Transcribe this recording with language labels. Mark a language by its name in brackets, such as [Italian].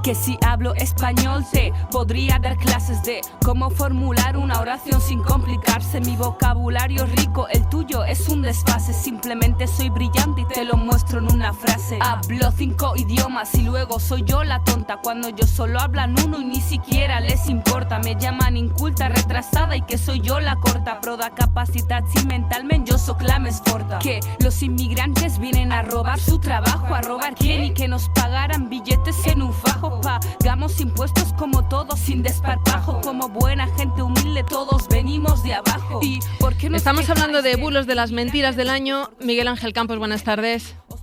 [Spanish] Que si hablo español te podría dar clases de cómo formular una oración sin complicarse. Mi vocabulario rico, el tuyo es un desfase. Simplemente soy brillante y te lo muestro en una frase. Hablo 5 idiomas y luego soy yo la tonta, cuando yo solo hablan uno y ni siquiera les importa. Me llaman inculta, retrasada y que soy yo la corta. [Catalan] Però de capacitat si mentalment jo soc la més forta. [Spanish] Que los inmigrantes vienen a robar su trabajo. ¿A robar quién? Y que nos pagaran billetes en un fajo. Pagamos impuestos como todos sin desparpajo. Como buena gente humilde todos venimos de abajo. ¿Y por qué no Estamos hablando de bulos de las mentiras del año. Miguel Ángel Campos, buenas tardes.